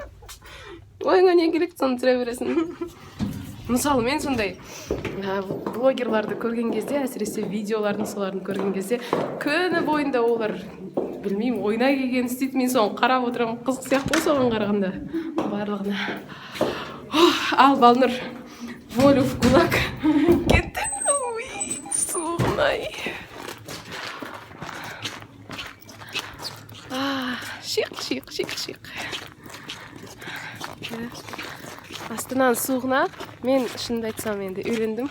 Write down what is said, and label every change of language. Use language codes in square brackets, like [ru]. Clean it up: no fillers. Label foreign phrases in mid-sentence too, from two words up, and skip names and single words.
[kk] Ойыңа не керек, соны түсіре бересің. Мысалы, мен сондай блогерларды көрген кезде, әсіресе видеоларын соларын көрген кезде, күні бойында олар, білмеймін, ойна келген істейді, мен соны қарап отырамын, қызық сияқты соған қарағанда барлығына. Ал Балнұр, [ru] волю в кулак. [kk] Кетті, суғынай. Шиқ. Астананың суығына Мен шынымды айтсам енді үйлендім.